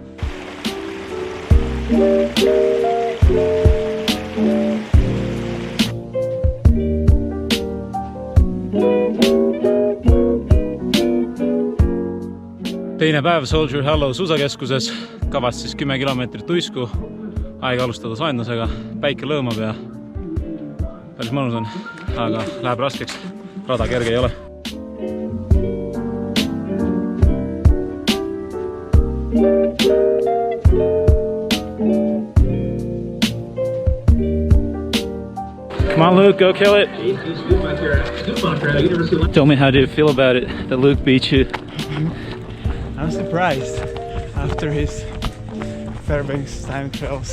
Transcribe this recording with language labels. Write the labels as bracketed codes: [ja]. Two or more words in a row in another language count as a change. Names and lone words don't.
[et] Teine päev Soldier Hollow suusakeskuses. Kavas siis 10 kilomeetrit uisku. Aega alustada soojendusega. Päike lõõmab ja päris mõnus on, aga läheb raskeks. Rada kerge ei ole. [en] Come on, Luke, go kill it. Tell me, how do you feel about it that Luke beat you? I'm surprised after his Fairbanks time trials.